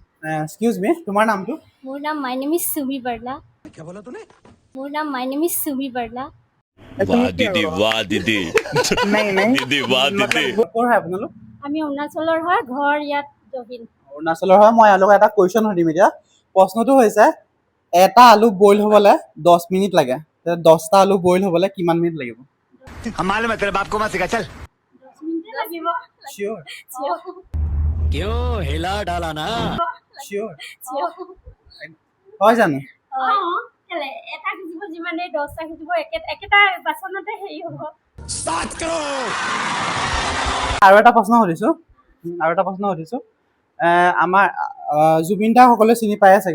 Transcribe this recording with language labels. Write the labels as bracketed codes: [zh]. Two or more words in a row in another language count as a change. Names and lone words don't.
[en] excuse me, [as] তোমাৰ নামটো? মোৰ নাম [en] my name is সুমি বাৰ্লা। [as] মোৰ নাম [en] my name is সুমি বাৰ্লা। [hi] वाह दीदी वाह दीदी दीदी वाह दीदी [as] ক'ৰ হয় আপোনালোক? আমি অৰুণাচলৰ হয়, ঘৰ ইয়াত জহিল। অৰুণাচলৰ হয়। মই এওঁলোকক এটা কুৱেশ্যন সুধিম এতিয়া। প্ৰশ্নটো হৈছে এটা আলু বইল হ'বলৈ 10 মিনিট লাগে, 10টা আলু বইল হ'বলৈ কিমান মিনিট লাগিব? [hi] हम मालूम है तेरे बाप को मत सिखा चल [as] 10 মিনিট লাগিব। চিয়'ৰ [hi] क्यों हिला डाला ना [as] চিয়'ৰ হয় জানো? এটা সিজিব যিমানে 10টা সিজিব, একেটা বাচনতে হেৰি হ'ব। আৰু এটা প্ৰশ্ন সুধিছোঁ। আমাৰ জুবিন দাক সকলোৱে চিনি পায়ে চাগে।